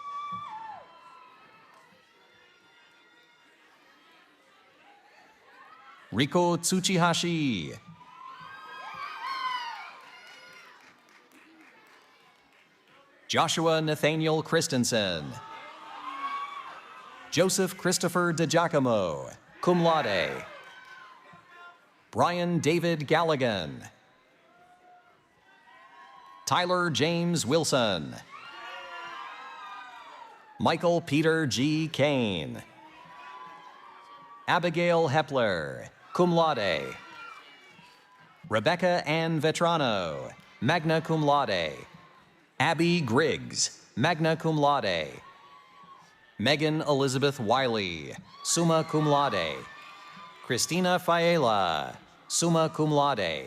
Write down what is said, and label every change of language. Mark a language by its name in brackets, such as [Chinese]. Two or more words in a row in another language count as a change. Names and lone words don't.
[English] Riko Tsuchihashi. Joshua Nathaniel Christensen. Joseph Christopher DiGiacomo, [Latin] cum laude. [English] Brian David Galligan. Tyler James Wilson. Michael Peter G. Kane. Abigail Hepler, [Latin] cum laude. [English] Rebecca Ann Vetrano, [Latin] magna cum laude. [English] Abby Griggs, [Latin] magna cum laude. [English] Megan Elizabeth Wiley, [Latin] summa cum laude. [English] Christina Faela, [Latin] summa cum laude.